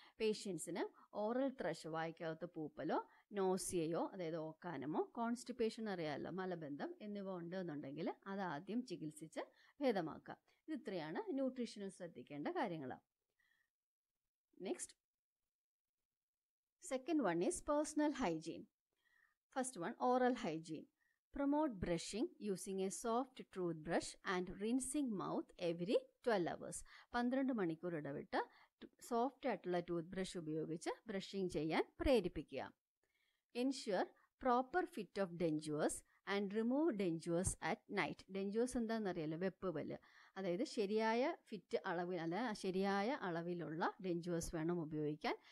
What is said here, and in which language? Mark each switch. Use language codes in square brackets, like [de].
[ml] പേഷ്യൻസിന് oral thrush, വായ്ക്കകത്ത് പൂപ്പലോ നോസിയയോ അതായത് ഓക്കാനമോ, constipation അറിയാമല്ലോ മലബന്ധം എന്നിവ ഉണ്ടെന്നുണ്ടെങ്കിൽ അത് ആദ്യം ചികിത്സിച്ച് ഭേദമാക്കുക. ഇത്രയാണ് ന്യൂട്രീഷനിൽ ശ്രദ്ധിക്കേണ്ട കാര്യങ്ങൾ. [en] Next, second one is personal hygiene. First one, oral hygiene. Promote brushing using a soft toothbrush and rinsing mouth every 12 hours. [ml] 12 മണിക്കൂർ ഇടവിട്ട് സോഫ്റ്റ് ആയിട്ടുള്ള ടൂത്ത് ബ്രഷ് ഉപയോഗിച്ച് ബ്രഷിംഗ് ചെയ്യാൻ പ്രേരിപ്പിക്കുക. [en] Ensure proper fit of dentures and remove dentures at night. [ml] ഡെഞ്ചുവേഴ്സ് എന്താണെന്നറിയാലോ, വെപ്പുപല്ല്. അതായത് ശരിയായ fit അളവിൽ ശരിയായ അളവിലുള്ള ഡെഞ്ചുവേഴ്സ് വേണം ഉപയോഗിക്കാൻ.